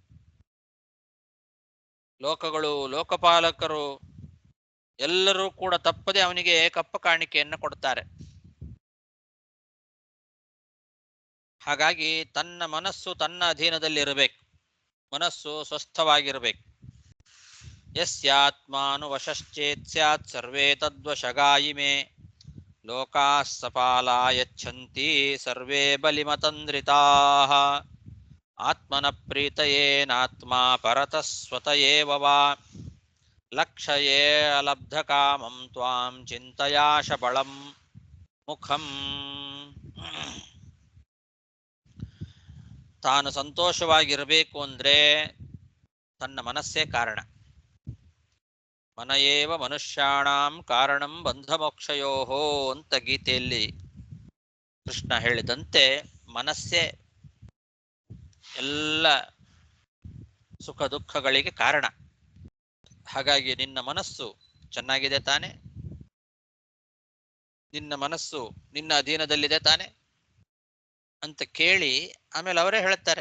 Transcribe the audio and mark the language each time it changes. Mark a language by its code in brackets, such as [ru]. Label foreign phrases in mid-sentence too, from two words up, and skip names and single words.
[kn] ಲೋಕಗಳು, ಲೋಕಪಾಲಕರು ಎಲ್ಲರೂ ಕೂಡ ತಪ್ಪದೆ ಅವನಿಗೆ ಕಪ್ಪ ಕಾಣಿಕೆಯನ್ನು ಕೊಡ್ತಾರೆ. ಹಾಗಾಗಿ ತನ್ನ ಮನಸ್ಸು ತನ್ನ ಅಧೀನದಲ್ಲಿರಬೇಕು, ಮನಸ್ಸು ಸ್ವಸ್ಥವಾಗಿರಬೇಕು. [sa] ಯಸ್ಯಾತ್ಮಾನುವಶಶ್ಚೇತ್ ಸ್ಯಾತ್ ಸರ್ವೇ ತದ್ವಶಗಾಯಿಮೇ ಲೋಕಾಃ ಸಪಾಲಾ ಯಚ್ಛಂತಿ ಸರ್ವೇ ಬಲಿಮತಂದ್ರಿತಾಃ ಆತ್ಮನ ಪ್ರೀತಯೇನಾತ್ಮ ಪರತಃ ಸ್ವತಯೇವ ವಾ ಲಕ್ಷಯೇ ಅಲಬ್ಧ ಕಾಮಂ ತ್ವಾಂ ಚಿಂತಯಾ ಶಬಳಂ ಮುಖಂ. [kn] ತಾನು ಸಂತೋಷವಾಗಿರಬೇಕು ಅಂದ್ರೆ ತನ್ನ ಮನಸ್ಸೇ ಕಾರಣ. [sa] ಮನಯೇವ ಮನುಷ್ಯಾಣಾಂ ಕಾರಣಂ ಬಂಧಮೋಕ್ಷಯೋಹೋ [kn] ಅಂತ ಗೀತೆಯಲ್ಲಿ ಕೃಷ್ಣ ಹೇಳಿದಂತೆ ಮನಸ್ಸೇ ಎಲ್ಲ ಸುಖ ದುಃಖಗಳಿಗೆ ಕಾರಣ. ಹಾಗಾಗಿ ನಿನ್ನ ಮನಸ್ಸು ಚೆನ್ನಾಗಿದೆ ತಾನೆ, ನಿನ್ನ ಮನಸ್ಸು ನಿನ್ನ ಅಧೀನದಲ್ಲಿದೆ ತಾನೆ ಅಂತ ಕೇಳಿ ಆಮೇಲೆ ಅವರೇ ಹೇಳ್ತಾರೆ.